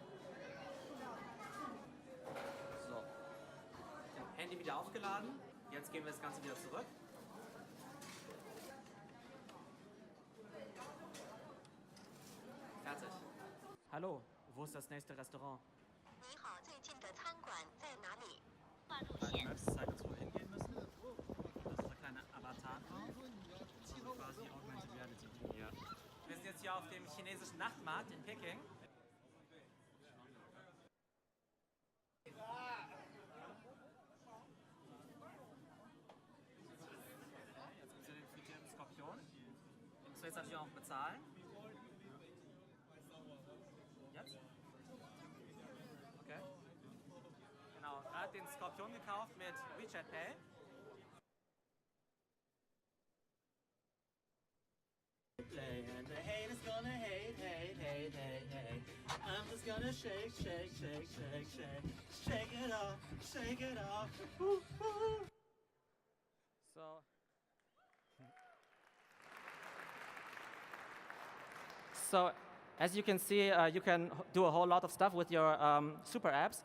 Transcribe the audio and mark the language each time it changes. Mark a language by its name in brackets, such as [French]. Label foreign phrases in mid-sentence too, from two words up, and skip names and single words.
[German] So. Handy wieder aufgeladen. Jetzt geben wir das Ganze wieder zurück. Fertig. Hallo, wo ist das nächste Restaurant? [Chinese] 你好，最近的餐馆在哪里？ [German] Die Maps zeigt uns, wo wir hingehen müssen. Das ist der kleine Avatar. Also quasi [English] Augmented Reality. [German] Ja. Wir sind jetzt hier auf dem chinesischen Nachtmarkt in Peking. Jetzt gibt es hier den frittierten Skorpion. Den musst du jetzt natürlich auch bezahlen. Jetzt? Okay. Genau, er hat den Skorpion gekauft mit WeChat Pay. [English] And the hate is gonna hate. I'm just gonna shake it off. So as you can see, you can do a whole lot of stuff with your super apps.